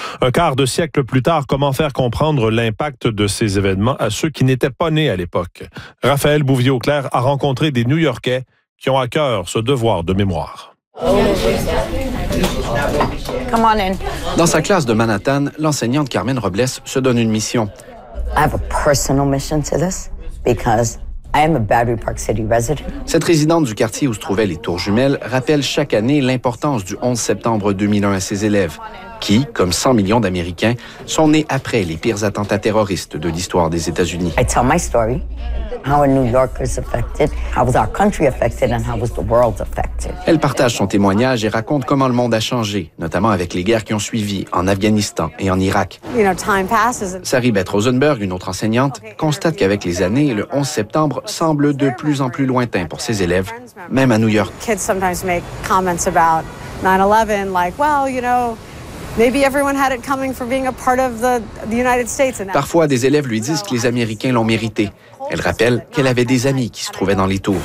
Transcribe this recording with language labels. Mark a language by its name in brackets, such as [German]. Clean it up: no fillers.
[French] Un quart de siècle plus tard, comment faire comprendre l'impact de ces événements à ceux qui n'étaient pas nés à l'époque? Raphaël Bouvier-Auclair a rencontré des New-Yorkais qui ont à cœur ce devoir de mémoire. [English] Come on in. [French] Dans sa classe de Manhattan, l'enseignante Carmen Robles se donne une mission. [English] I have a personal mission to this because I am a Battery Park City resident. [French] Cette résidente du quartier où se trouvaient les tours jumelles rappelle chaque année l'importance du 11 septembre 2001 à ses élèves, qui, comme 100 millions d'Américains, sont nés après les pires attentats terroristes de l'histoire des États-Unis. [English] I tell my story, how a New Yorker's affected, how was our country affected, and how was the world affected. [French] Elle partage son témoignage et raconte comment le monde a changé, notamment avec les guerres qui ont suivi en Afghanistan et en Irak. [English] You know, time passes. [French] Sarie Beth Rosenberg, une autre enseignante, constate qu'avec les années, le 11 septembre semble de plus en plus lointain pour ses élèves, même à New York. [English] Kids sometimes make comments about 9/11, like, well, you know, maybe everyone had it coming for being a part of the United States. [French] Parfois, des élèves lui disent que les Américains l'ont mérité. Elle rappelle qu'elle avait des amis qui se trouvaient dans les tours.